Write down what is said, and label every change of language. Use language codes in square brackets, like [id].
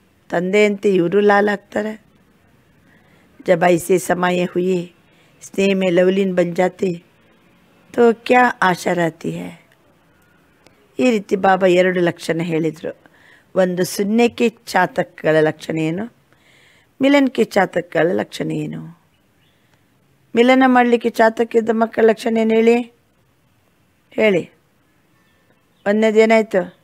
[kn] ತಂದೆಯಂತೆ ಇವರು ಲಾಲ್ ಆಗ್ತಾರೆ. [hi] जब ऐसे समाये हुए स्नेह में लवलीन बन जाते तो क्या आशा रहती है. [kn] ಈ ರೀತಿ ಬಾಬಾ 2 ಲಕ್ಷಣ ಹೇಳಿದರು. ಒಂದು ಸುನ್ನೆಕ್ಕೆ ಚಾತಕಗಳ ಲಕ್ಷಣ ಏನು, ಮಿಲನ್ಗೆ ಚಾತಕಗಳ ಲಕ್ಷಣ ಏನು. ಮಿಲನ ಮಾಡಲಿಕ್ಕೆ ಚಾತಕ್ಕಿದ್ದ ಮಕ್ಕಳ ಲಕ್ಷಣ ಏನು ಹೇಳಿ. 1ನೇದು ಏನಾಯಿತು?